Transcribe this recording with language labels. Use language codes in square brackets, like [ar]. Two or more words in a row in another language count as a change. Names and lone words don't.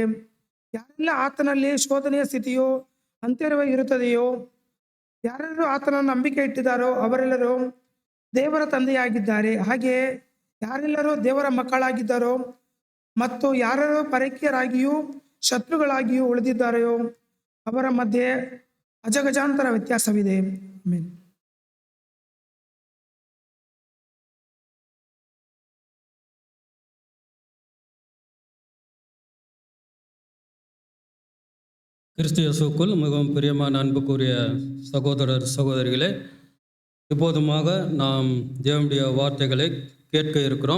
[kn] ಯಾರೆಲ್ಲ ಆತನಲ್ಲಿ ಶೋಧನೆಯ ಸ್ಥಿತಿಯು ಅಂತ್ಯದವರೆಗೂ ಇರುತ್ತದೆಯೋ, ಯಾರೆಲ್ಲರೂ ಆತನನ್ನು ನಂಬಿಕೆ ಇಟ್ಟಿದ್ದಾರೋ ಅವರೆಲ್ಲರೂ ದೇವರ ತಂದೆಯಾಗಿದ್ದಾರೆ. ಹಾಗೆಯೇ ಯಾರೆಲ್ಲರೂ ದೇವರ ಮಕ್ಕಳಾಗಿದ್ದಾರೋ ಮತ್ತು ಯಾರು ಪರಕೀಯರಾಗಿಯೂ ಶತ್ರುಗಳಾಗಿಯೂ ಉಳಿದಿದ್ದಾರೆಯೋ ಅವರ ಮಧ್ಯೆ ಅಜಗಜಾಂತರ ವ್ಯತ್ಯಾಸವಿದೆ. ಆಮೆನ್. [ta] கிறிஸ்து இயேசுவுக்குள் மிகவும் பிரியமான அன்புக்குரிய சகோதரர் சகோதரிகளே, இப்போதுமாக நாம் தேவனுடைய வார்த்தைகளை கேட்க இருக்கிறோம்.